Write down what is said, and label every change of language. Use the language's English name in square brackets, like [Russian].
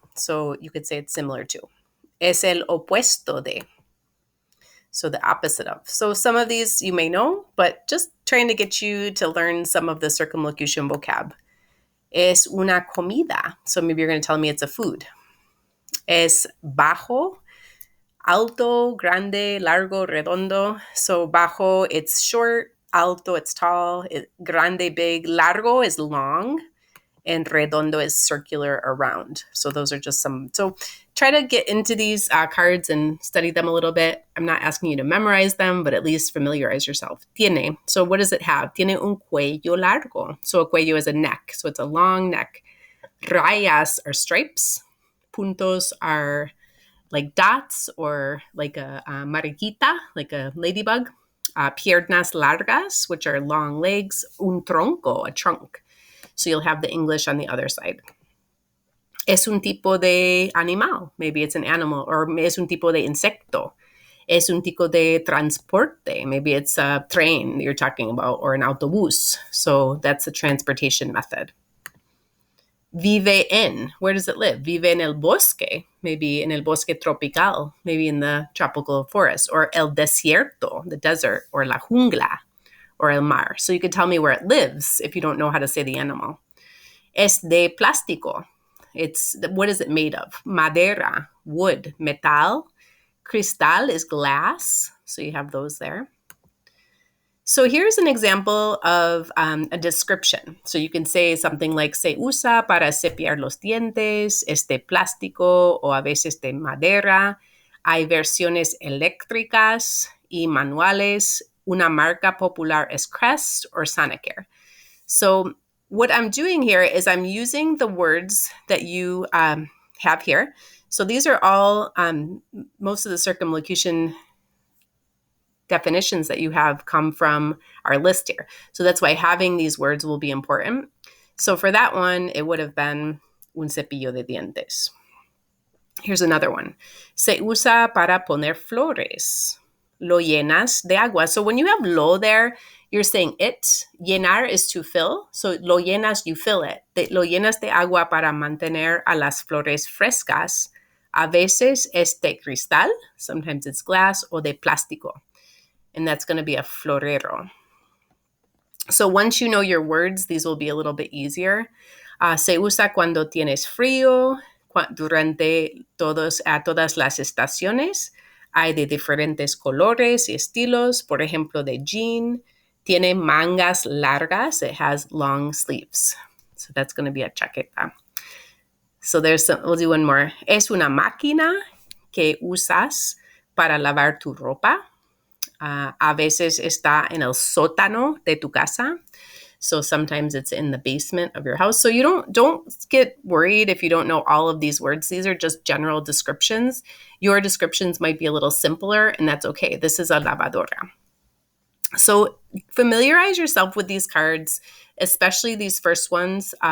[English] So you could say it's similar to. [Spanish] Es el opuesto de. [English] So the opposite of. So some of these you may know, but just trying to get you to learn some of the circumlocution vocab. [Spanish] Es una comida. [English] So maybe you're going to tell me it's a food. [Spanish] Es bajo, alto, grande, largo, redondo. [English] So bajo, it's short. Alto, it's tall. Grande, big. Largo is long. and redondo is circular or round. So those are just some. So try to get into these cards and study them a little bit. I'm not asking you to memorize them, but at least familiarize yourself. Tiene. So what does it have? [Spanish] Tiene un cuello largo. [English] So a cuello is a neck. So it's a long neck. Rayas are stripes. Puntos are like dots or like a mariquita, like a ladybug. Piernas largas, which are long legs. Un tronco, a trunk. So you'll have the English on the other side. [Spanish] Es un tipo de animal. [English] Maybe it's an animal. [Spanish] Or es un tipo de insecto. Es un tipo de transporte. [English] Maybe it's a train you're talking about or an autobús. So that's a transportation method. [Spanish] Vive en. [English] Where does it live? [Spanish] Vive en el bosque. [English] Maybe in [Spanish] el bosque tropical. [English] Maybe in the tropical forest. Or el desierto, the desert. Or la jungla. Or el mar. So you could tell me where it lives if you don't know how to say the animal. [Spanish] Es de plástico. [English] What is it made of? Madera, wood, metal. Cristal is glass. So you have those there. So here's an example of a description. So you can say something like, [Spanish] se usa para cepillar los dientes, es de plástico o a veces de madera. Hay versiones eléctricas y manuales. Una marca popular es Crest or Sonicare. [English] So what I'm doing here is I'm using the words that you have here. So these are all, most of the circumlocution definitions that you have come from our list here. So that's why having these words will be important. So for that one, it would have been un cepillo de dientes. Here's another one. [Spanish] Se usa para poner flores. Lo llenas de agua. [English] So when you have lo there, you're saying it. Llenar is to fill. So lo llenas, you fill it. [Spanish] Lo llenas de agua para mantener a las flores frescas. A veces es de cristal. [English] Sometimes it's glass [Spanish] o de plástico. [English] And that's going to be a florero. So once you know your words, these will be a little bit easier. [Spanish] Se usa cuando tienes frío, durante todas las estaciones. Hay de diferentes colores y estilos. Por ejemplo, de jean. Tiene mangas largas. [English] It has long sleeves. So that's going to be a chaqueta. So we'll do one more. [Spanish] Es una máquina que usas para lavar tu ropa. A veces está en el sótano de tu casa. [English] So sometimes it's in the basement of your house. So you don't get worried if you don't know all of these words. These are just general descriptions. Your descriptions might be a little simpler, and that's okay. This is a lavadora. So familiarize yourself with these cards, especially these first ones.